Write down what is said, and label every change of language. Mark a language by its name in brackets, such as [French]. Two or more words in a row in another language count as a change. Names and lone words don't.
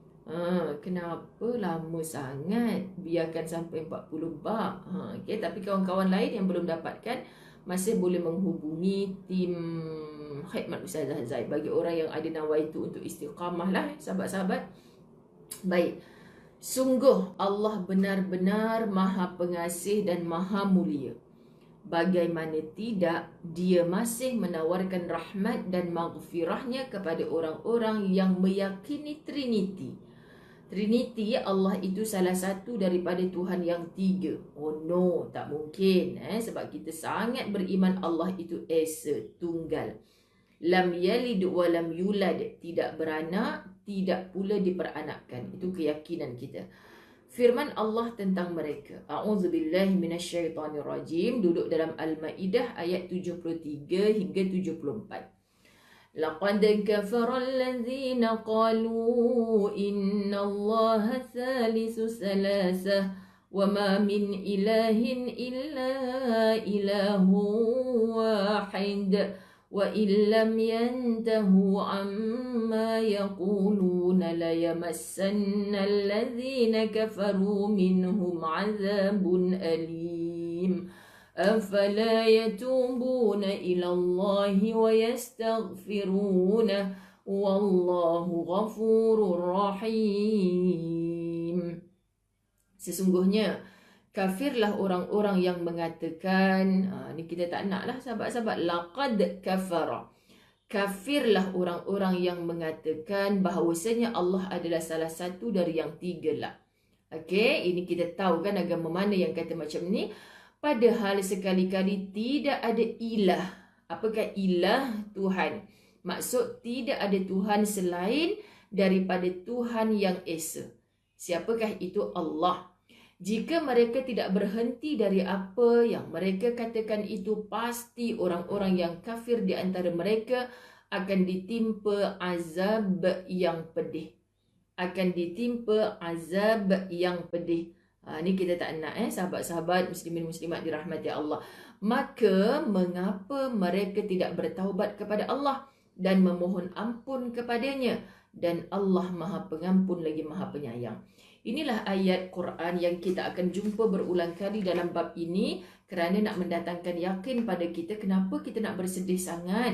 [Malay] Kenapa lama sangat? Biarkan sampai 40 bab. Okay. Tapi kawan-kawan lain yang belum dapatkan, masih boleh menghubungi tim khidmat Ustazah Zaid. Bagi orang yang ada nawaitu untuk istiqamah lah, sahabat-sahabat. Baik. Sungguh Allah benar-benar Maha Pengasih dan Maha Mulia. Bagaimana tidak, Dia masih menawarkan rahmat dan maghfirahnya kepada orang-orang yang meyakini Trinity. Trinity, Allah itu salah satu daripada Tuhan yang tiga. [English] Oh no, [Malay] tak mungkin. Sebab kita sangat beriman Allah itu Esa, tunggal. [Arabic] لم يلد ولم يولد, [Malay] tidak beranak, tidak pula diperanakkan. Itu keyakinan kita. Firman Allah tentang mereka. [Arabic] أعوذ بالله من الشيطان الرجيم. [Malay] Duduk dalam Al-Maidah ayat 73 hingga 74. [Arabic] لقد كفر الذين قالوا إن الله ثالث ثلاثة وما من إله إلا إله واحد وإن لم ينتهوا عما يقولون ليمسن الذين كفروا منهم عذاب أليم أفلا يتوبون إلى الله ويستغفرونه والله غفور رحيم. [Malay] Sesungguhnya kafirlah orang-orang yang mengatakan, ni kita tak nak lah sahabat-sahabat, [Arabic] لقد كفر. [Malay] Kafirlah orang-orang yang mengatakan bahawasanya Allah adalah salah satu dari yang tiga lah. Okey, ini kita tahu kan agama mana yang kata macam ni. Padahal sekali-kali tidak ada ilah. Apakah ilah? Tuhan. Maksud tidak ada Tuhan selain daripada Tuhan yang Esa. Siapakah itu? Allah. Jika mereka tidak berhenti dari apa yang mereka katakan itu, pasti orang-orang yang kafir di antara mereka akan ditimpa azab yang pedih. Akan ditimpa azab yang pedih. Ni kita tak nak sahabat-sahabat muslimin muslimat dirahmati Allah. Maka mengapa mereka tidak bertaubat kepada Allah dan memohon ampun kepadanya, dan Allah Maha Pengampun lagi Maha Penyayang. Inilah ayat Quran yang kita akan jumpa berulang kali dalam bab ini kerana nak mendatangkan yakin pada kita kenapa kita nak bersedih sangat.